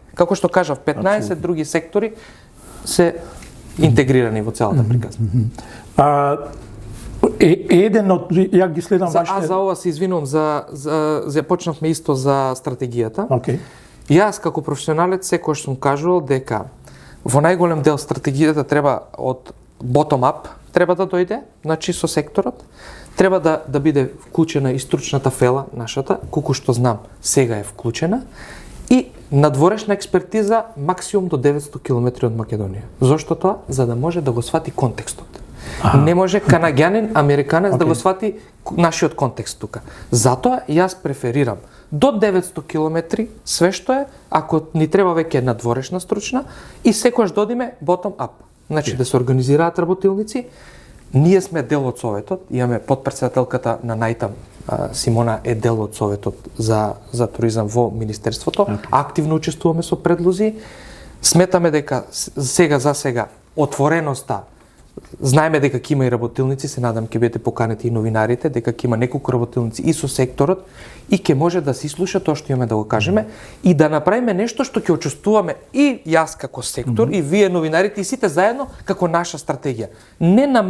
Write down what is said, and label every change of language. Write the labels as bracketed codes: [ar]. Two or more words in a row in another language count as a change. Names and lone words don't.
[mk] Како што кажав, 15 други сектори се интегрирани во целата приказна. Еден од, ја ги следам вашите... За ова се извинувам, започнавме исто за стратегијата. Јас како професионалец секојаш сум кажувал дека во најголем дел стратегијата треба од [en] bottom up [mk] треба да дојде, значи со секторот, треба да биде вклучена и стручната фела нашата, колку што знам, сега е вклучена, и надворешна експертиза максимум до 900 км од Македонија. Зошто тоа? За да може да го свати контекстот. Не може канаѓанин, американец да го свати нашиот контекст тука. Затоа јас преферирам до 900 км све што е, ако ни треба веќе надворешна стручна, и секојаш додиме [en] bottom up. [mk] Значи да се организираат работилници. Ние сме дел од Советот, имаме подпредседателката на Најтам, Симона е дел од Советот за туризам во Министерството. Активно учествуваме со предлози. Сметаме дека сега отвореноста, знаеме дека ќе има и работилници, се надам ќе бидете поканети и новинарите, дека ќе има неколку работилници и со секторот и ќе може да се слуша тоа што имаме да го кажеме и да направиме нешто што ќе учествуваме и јас како сектор и вие новинарите и сите заедно како наша стратегија.